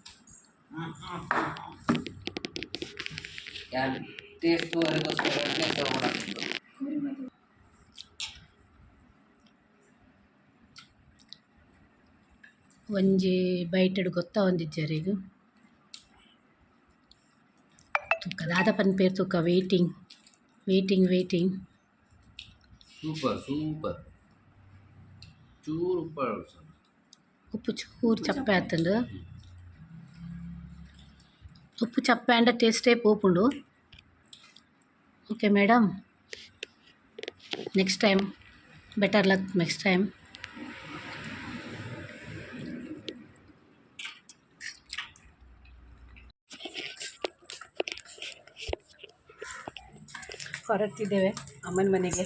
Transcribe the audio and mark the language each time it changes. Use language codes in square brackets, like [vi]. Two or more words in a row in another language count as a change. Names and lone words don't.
[tcy] ಒಂಜಿ ಬೈಟೆಡ್ ಗೊತ್ತ ಒಂದಿಜ್ಜರು ಈಗ ತೂಕ ದಾದ ಪನ್ಪೇರು ತೂಕ ವೇಟಿಂಗ್ ಸೂಪರ್ ಚೂರು ಉಪ್ಪು ಚೂರು ಚಪ್ಪೆ ಆತುಂಡು ಉಪ್ಪು ಚಪ್ಪೆ ಅಂಡ ಟೇಸ್ಟೇ ಪೋಪುಂಡು. [en] Okay madam, next time better luck next time. [kn] ಹೊರಡ್ತಿದ್ದೇವೆ ಅಮ್ಮನ ಮನೆಗೆ.